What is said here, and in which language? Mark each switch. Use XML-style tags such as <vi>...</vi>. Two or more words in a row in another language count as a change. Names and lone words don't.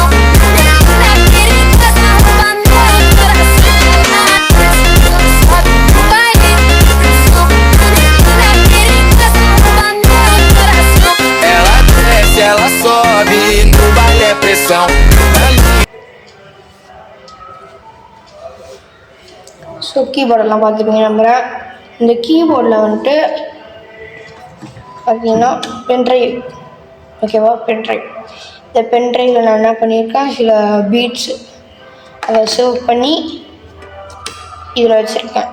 <pt>Mina linda, perigosa, rouba meu coração. No baile é pressão. Mina linda, perigosa, rouba meu coração. Ela desce, ela sobe, no baile é pressão.</pt> <ta>ஸோ கீபோர்டெல்லாம் பார்த்துப்பீங்க நம்புகிறேன். இந்த கீபோர்டில் வந்துட்டு பார்த்தீங்கன்னா பென்ட்ரைவ், ஓகேவா? பென்ட்ரைவ். இந்த பென்ட்ரைவில் நான் என்ன பண்ணியிருக்கேன், சில பீட்ஸு அதை சேவ் பண்ணி இதில் வச்சுருக்கேன்.</ta>